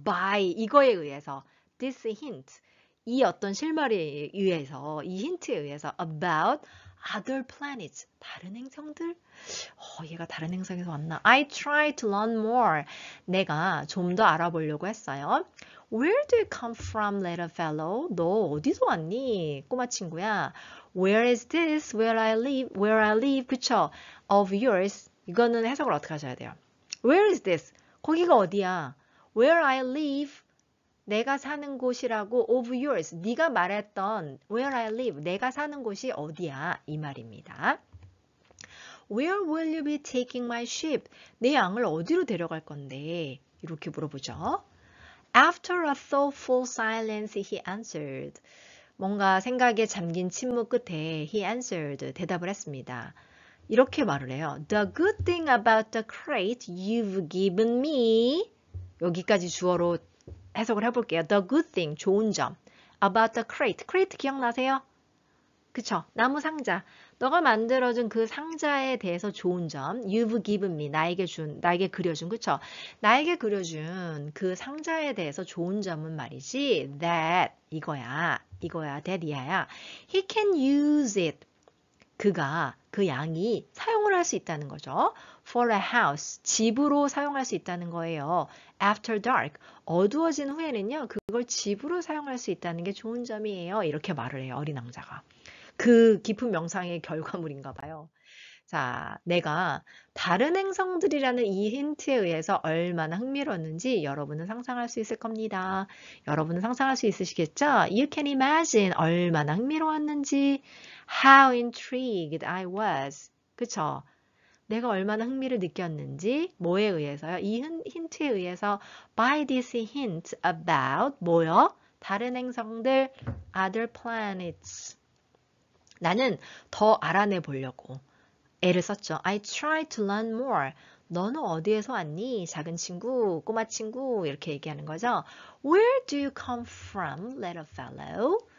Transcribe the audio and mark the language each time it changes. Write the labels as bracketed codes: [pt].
[ko] by 이거에 의해서, [en] this hint, [ko] 이 어떤 실마리에 의해서, 이 힌트에 의해서 [en] about other planets, [ko] 다른 행성들? 얘가 다른 행성에서 왔나? [en] I tried to learn more. [ko] 내가 좀 더 알아보려고 했어요. [en] Where do you come from, little fellow? [ko] 너 어디서 왔니? 꼬마 친구야. [en] Where is this? Where I live? 그쵸? Of yours. [ko] 이거는 해석을 어떻게 하셔야 돼요? [en] Where is this? [ko] 거기가 어디야? [en] Where I live. [ko] 내가 사는 곳이라고 of yours. 네가 말했던 [en] where I live. [ko] 내가 사는 곳이 어디야? 이 말입니다. [en] Where will you be taking my ship? [ko] 내 양을 어디로 데려갈 건데? 이렇게 물어보죠. [en] After a thoughtful silence, he answered. [ko] 뭔가 생각에 잠긴 침묵 끝에 [en] he answered. [ko] 대답을 했습니다. 이렇게 말을 해요. [en] The good thing about the crate you've given me. [ko] 여기까지 주어로 해석을 해볼게요. [en] The good thing, 좋은 점. About the crate. [ko] crate 기억나세요? 그쵸? 나무 상자. 너가 만들어준 그 상자에 대해서 좋은 점. [en] You've given me. [ko] 나에게 그려준. 그쵸? 나에게 그려준 그 상자에 대해서 좋은 점은 말이지. [en] That. [ko] 이거야. [en] that이야. He can use it. [ko] 그 양이 사용을 할 수 있다는 거죠. [en] For a house, [ko] 집으로 사용할 수 있다는 거예요. [en] After dark, [ko] 어두워진 후에는요, 그걸 집으로 사용할 수 있다는 게 좋은 점이에요. 이렇게 말을 해요, 어린 왕자가. 그 깊은 명상의 결과물인가 봐요. 자, 내가 다른 행성들이라는 이 힌트에 의해서 얼마나 흥미로웠는지 여러분은 상상할 수 있을 겁니다. 여러분은 상상할 수 있으시겠죠? [en] You can imagine [ko] 얼마나 흥미로웠는지. [en] How intrigued I was. 그쵸? [ko] 내가 얼마나 흥미를 느꼈는지 뭐에 의해서요? 이 힌트에 의해서 [en] by this hint about [ko] 뭐요? 다른 행성들 [en] other planets. [ko] 나는 더 알아내 보려고 애를 썼죠. [en] I tried to learn more. [ko] 너는 어디에서 왔니? 작은 친구, 꼬마 친구 이렇게 얘기하는 거죠. [en] Where do you come from, little fellow?